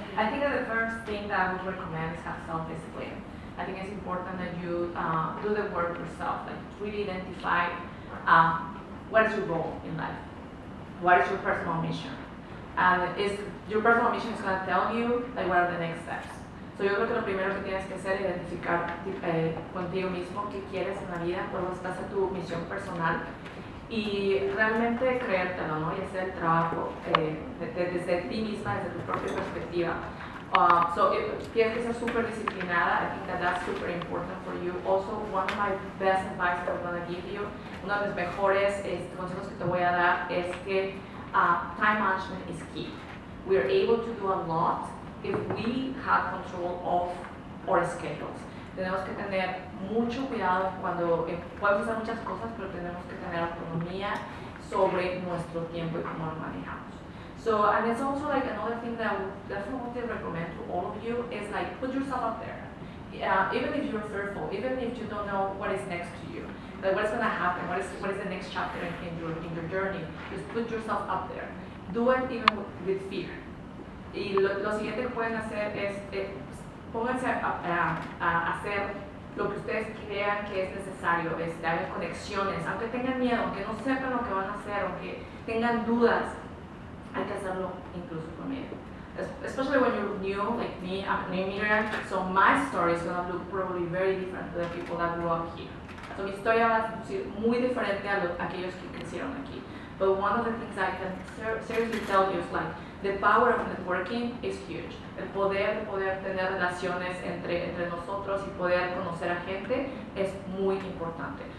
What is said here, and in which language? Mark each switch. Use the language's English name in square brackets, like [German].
[English] I think that the first thing that I would recommend is have self-discipline. I think it's important that you do the work yourself, like really identify what is your goal in life, what is your personal mission, and your personal mission is going to tell you like what are the next steps. [Spanish] So yo creo que lo primero que tienes que hacer es identificar contigo mismo qué quieres en la vida, cuál va a ser tu misión personal y realmente creértelo, ¿no? Y hacer el trabajo desde ti misma, desde tu propia perspectiva. [English] So [Spanish] tienes que ser súper disciplinada. [English] I think that that's super important for you. Also, one of my best advice that I'm going to give you, [Spanish] uno de los mejores consejos que te voy a dar es que [English] time management is key. We are able to do a lot if we have control of our schedules. [Spanish] Tenemos que tener mucho cuidado cuando podemos hacer muchas cosas, pero tenemos que tener autonomía sobre nuestro tiempo y cómo lo manejamos. [English] So, and it's also like another thing that I would definitely recommend to all of you is like put yourself out there. Even if you're fearful, even if you don't know what is next to you, like what's going to happen, what is the next chapter in your journey, just put yourself up there. Do it even with fear. [Spanish] Y lo siguiente que pueden hacer es pónganse a hacer lo que ustedes crean que es necesario, hagan conexiones, aunque tengan miedo, aunque no sepan lo que van a hacer, aunque tengan dudas, hay que hacerlo incluso con miedo. [English] Especially when you're new, like me, I'm an immigrant, so my story is going to look probably very different to the people that grew up here. [Spanish] So mi historia va a ser muy diferente a aquellos que crecieron aquí. [English] But one of the things I can seriously tell you is like, the power of networking is huge. [Spanish] El poder tener relaciones entre nosotros y poder conocer a gente es muy importante.